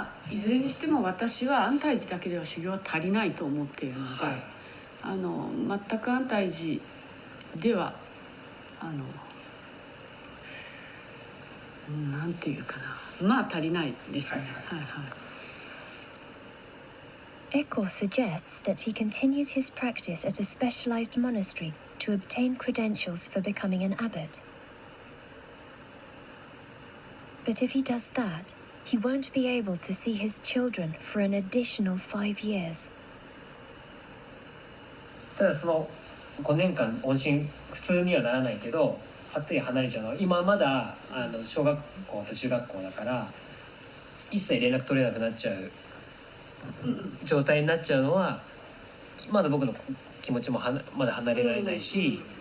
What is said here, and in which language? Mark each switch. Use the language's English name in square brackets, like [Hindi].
[Japanese] いずれにしても私は安泰寺だけでは修行は足りないと思っているので、全く安泰寺ではなんていうかな、足りないですね。 [English] Echo suggests that he continues his practice at a specialized monastery to obtain credentials for becoming an abbot. But if he does that, he won't be able to see his children for an additional 5 years. [Japanese] ただその5年間音信普通にはならないけど、ぱったり離れちゃうのは、今まだ小学校と中学校だから一切連絡取れなくなっちゃう状態になっちゃうのは、まだ僕の気持ちもまだ離れられないし、